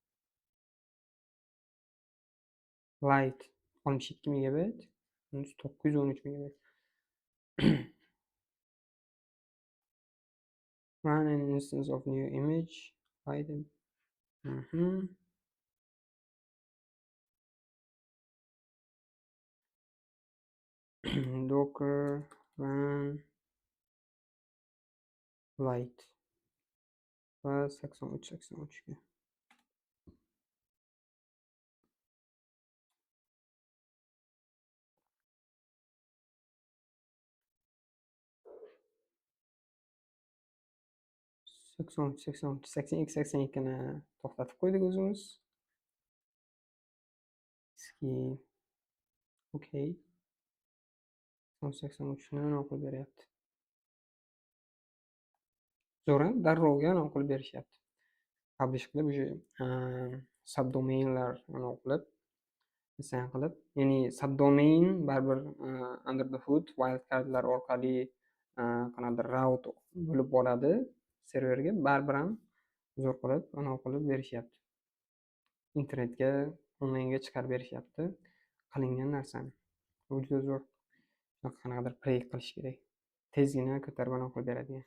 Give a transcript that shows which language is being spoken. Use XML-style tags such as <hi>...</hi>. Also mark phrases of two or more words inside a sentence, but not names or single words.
<uz>Light 62 megabayt, 913 megabayt.</uz> <en>Run an instance of new image item. Docker run light</en> <uz>va 83 ga. sakson ikkini to'xtatib qo'ydik o'zimiz. Okey. 83ni anavi qilib beryapti. Zo'ra, darrovga anavi qilib berishyapti. Publish qilib o'sha subdomainlar anavi qilib design qilib, ya'ni subdomain baribir</uz> <en>under the hood</en> <uz>wildcardlar orqali qanaqadir route bo'lib boradi serverga, baribir ham zo'r qilib anavi qilib berishyapti. Internetga onlaynga chiqarib berishyapti qilingan narsani. Bu juda zo'r. Qanaqadir proyekt qilish kerak. Tezgina ko'tarib anavi qilib beradigan.</uz>